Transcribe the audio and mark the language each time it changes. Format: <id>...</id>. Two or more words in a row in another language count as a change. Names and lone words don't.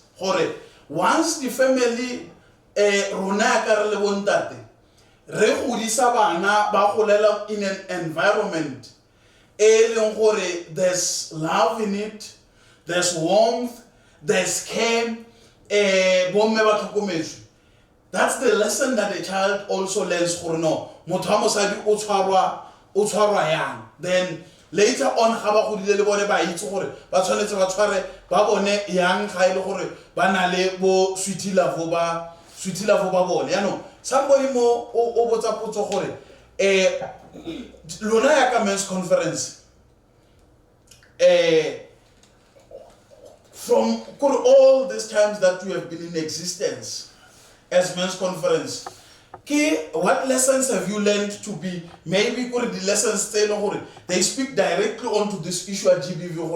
<en>Once the family in an environment there's love in it, there's warmth, there's care, that's the lesson that the child also learns.</en> <tn>Then later on ga ba godile le bone ba itse gore ba tshwanetse ba tshware ba bone yang ga ile gore ba na le bo</tn> <en>sweetie love</en> <tn>ba bone ya no somebody mo o botsa potso gore lona ya ka</tn> <en>men's conference from all these times that you have been in existence as men's conference, what lessons have you learned to be maybe the lessons they speak directly onto this issue at GBV?</en>